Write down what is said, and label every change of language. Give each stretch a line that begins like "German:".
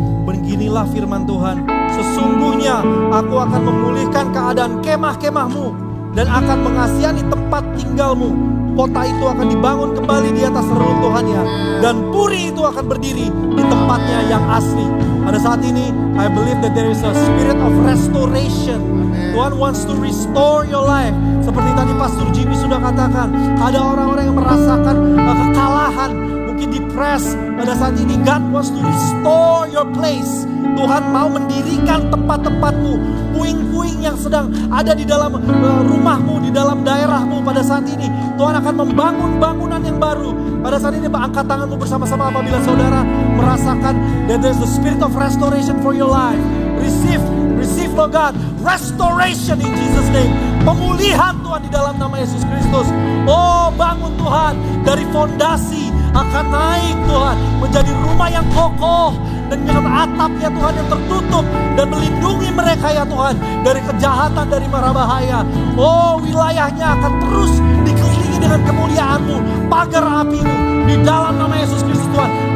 Indonesian: Beginilah firman Tuhan. Sesungguhnya aku akan memulihkan keadaan kemah-kemahmu dan akan mengasihani tempat tinggalmu. Kota itu akan dibangun kembali di atas reruntuhannya, dan puri itu akan berdiri di tempatnya yang asli. Pada saat ini,
English: I believe that there is a spirit of restoration. Tuhan wants to restore your life.
Indonesian: Seperti tadi Pastor Jimmy sudah katakan, ada orang-orang yang merasakan kekalahan, mungkin depressed. Pada saat ini,
English: God wants to restore your place.
Indonesian: Tuhan mau mendirikan tempat-tempatmu, puing-puing yang sedang ada di dalam rumahmu, di dalam daerahmu pada saat ini. Tuhan akan membangun bangunan yang baru. Pada saat ini angkat tanganmu bersama-sama apabila saudara merasakan
English: that there's the spirit of restoration for your life. Receive Lord God, restoration in Jesus name.
Indonesian: Pemulihan Tuhan di dalam nama Yesus Kristus. Oh, bangun Tuhan dari fondasi, akan naik Tuhan menjadi rumah yang kokoh, dan dengan atapnya Tuhan yang tertutup, dan melindungi mereka ya Tuhan dari kejahatan, dari mara bahaya. Oh, wilayahnya akan terus dikelilingi dengan kemuliaan-Mu, pagar api-Mu di dalam nama Yesus Kristus Tuhan.